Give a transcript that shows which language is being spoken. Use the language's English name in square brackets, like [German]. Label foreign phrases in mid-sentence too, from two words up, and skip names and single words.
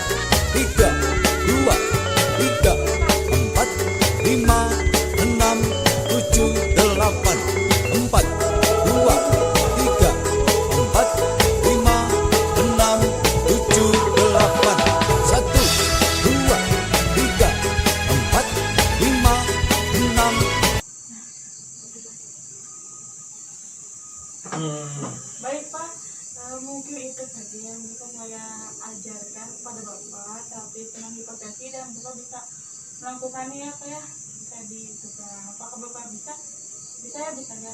[Indonesian] Tiga, dua, tiga, empat, lima, enam, tujuh, delapan. Empat, dua, tiga, empat, lima, enam, tujuh, delapan. Satu, dua, tiga, empat, lima, enam. Baik Pak, mungkin itu saja yang bisa saya ajarkan kepada Bapak tapi tentang hipertensi, dan Bapak bisa melakukannya ya Pak ya. Bisa ditukar. Apakah Bapak bisa? Bisa ya, bisa ya.